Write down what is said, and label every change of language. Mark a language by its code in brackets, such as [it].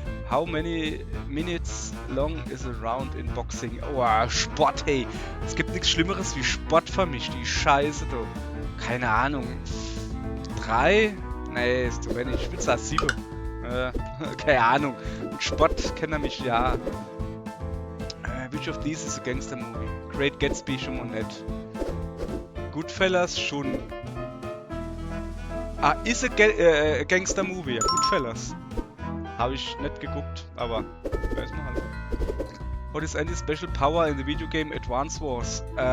[en] How many minutes long is a round in boxing? [de] Oh, Sport, hey. Es gibt nichts Schlimmeres wie Sport für mich, die Scheiße, du. Keine Ahnung. 3? Nee, ist zu wenig. Ich will sagen 7. Keine Ahnung. Mit Sport kennt er mich, ja. [en] Which of these is a gangster movie? [de] Great Gatsby schon mal nett. Goodfellas schon. Ah, ist [en] a gangster movie, [de] ja. Goodfellas. Habe ich nicht geguckt, aber weiß man halt. [en] What is any special power in the video game Advance Wars?